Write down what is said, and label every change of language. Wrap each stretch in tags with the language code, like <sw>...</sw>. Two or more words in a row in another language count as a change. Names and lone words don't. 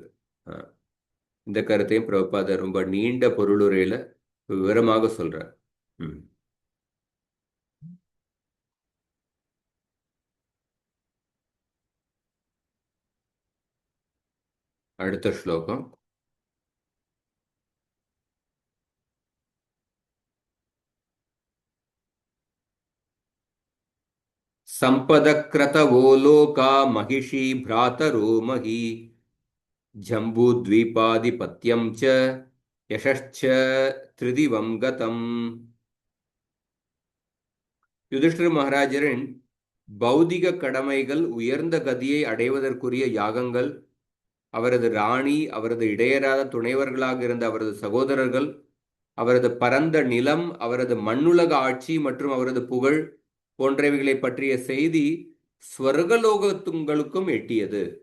<ta>இந்த கருத்தையும் பிரபுபாதர் ரொம்ப நீண்ட பொருளுரையில விவரமாக சொல்றார். அடுத்த ஸ்லோகம்.</ta> <sa>संपदक्रतवो लोका महिषी भ्रातरो मही जम्बूद्वीपाधिपत्यं च यशश्च त्रिदिवं गतम्.</sa> <ta>யுதிஷ்டிர மகாராஜரின் பௌதிக கடமைகள், உயர்ந்த கதியை அடைவதற்குரிய யாகங்கள், அவரது ராணி, அவரது இடையராத துணைவர்களாக இருந்த அவரது சகோதரர்கள், அவரது பரந்த நிலம், அவரது மண்ணுலக ஆட்சி மற்றும் அவரது புகழ் போன்றவைகளை பற்றிய செய்தி ஸ்வர்கலோகத்துங்களுக்கும் எட்டியது.</ta>